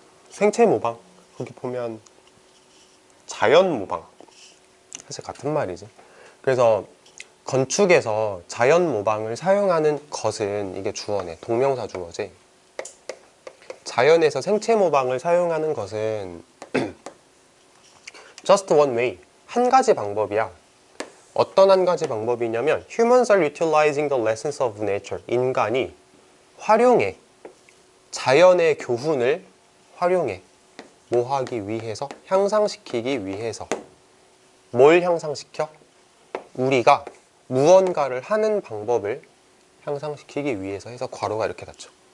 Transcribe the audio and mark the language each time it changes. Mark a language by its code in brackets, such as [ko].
[ko] 생체 모방. 거기 보면 자연 모방. 사실 같은 말이지. 그래서 건축에서 자연 모방을 사용하는 것은 이게 주어네. 동명사 주어지. 자연에서 생체 모방을 사용하는 것은 [en] just one way. [ko] 한 가지 방법이야. 어떤 한 가지 방법이냐면 [en] humans are utilizing the lessons of nature. [ko] 인간이 활용해. 자연의 교훈을 활용해. 뭐 하기 위해서? 향상시키기 위해서. 뭘 향상시켜? 우리가 무언가를 하는 방법을 향상시키기 위해서 해서 괄호가 이렇게 닫혀.